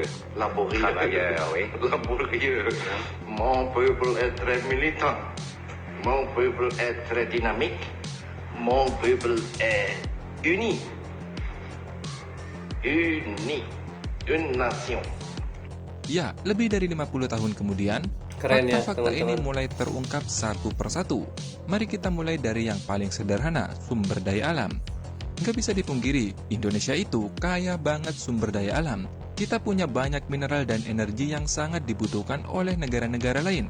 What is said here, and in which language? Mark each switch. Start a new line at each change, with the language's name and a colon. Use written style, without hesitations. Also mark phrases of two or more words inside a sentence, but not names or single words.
French: Laborieux. Travailleur, oui. Laborieux. Mon peuple est très militant. Mon peuple est très dynamique. Mon peuple est uni. Uni. Une nation.
Indonesian: Ya, lebih dari 50 tahun kemudian, Keren ya, fakta-fakta ini teman-teman. mulai terungkap satu persatu. Mari kita mulai dari yang paling sederhana, sumber daya alam. Nggak bisa dipungkiri, Indonesia itu kaya banget sumber daya alam. Kita punya banyak mineral dan energi yang sangat dibutuhkan oleh negara-negara lain.